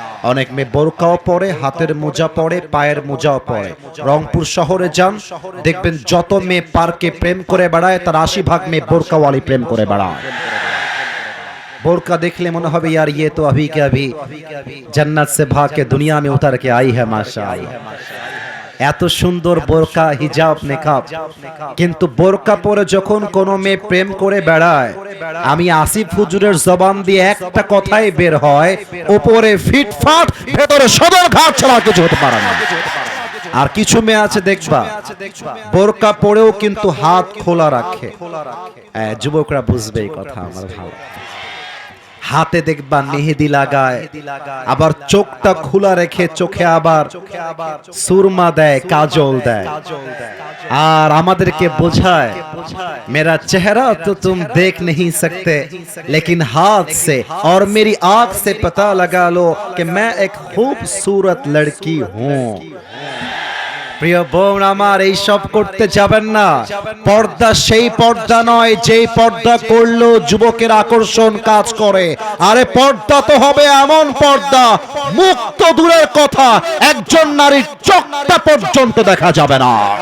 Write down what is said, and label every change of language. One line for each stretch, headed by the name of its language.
Bangla: অনেক মেয়ে বোরকাও পরে, হাতের মোজা পরে, পায়ের মোজাও পরে। রংপুর শহরে যান, দেখবেন যত মেয়ে পার্কে প্রেম করে বেড়ায় তার 80% মেয়ে বোরকাওয়ালি প্রেম করে বেড়ায়। বোরকা দেখলে মনে হবে
Hindi: यार ये तो अभी के अभी जन्नत से भाग के दुनिया में उतर के आई है माशाअल्लाह।
Bangla: এত সুন্দর বোরকা, হিজাব, নেকাব, কিন্তু বোরকা পরে যখন কোনো মেয়ে প্রেম করে বেড়ায়, আমি আসিফ হুজুরের জবান দিয়ে একটা কথাই বের হয়, উপরে ফিটফাট ভেতরে সদর ঘাট ছাড়া কিছু হতে পারে না। আর কিছু মেয়ে আছে দেখবা বোরকা পরেও কিন্তু হাত খোলা রাখে। যুবকরা বুঝবে এই কথা আমার ভালো। হাতে দেখবা মেহেদি লাগায়, আবার চোখটা খোলা রেখে চোখে আবার সুরমা দেয়, কাজল দেয়, আর আমাদেরকে বোঝায়
Hindi: मेरा चेहरा तो तुम देख नहीं सकते लेकिन हाथ से और मेरी आंख से पता लगा लो कि मैं एक खूबसूरत लड़की हूँ।
Bangla: প্রিয় বোন আমার, এই সব করতে যাবেন না। পর্দা সেই পর্দা নয় যেই পর্দা করলেও যুবকের আকর্ষণ কাজ করে। আরে পর্দা তো হবে এমন পর্দা, মুখ তো দূরের কথা, একজন নারীর চোখটা পর্যন্ত দেখা যাবে না।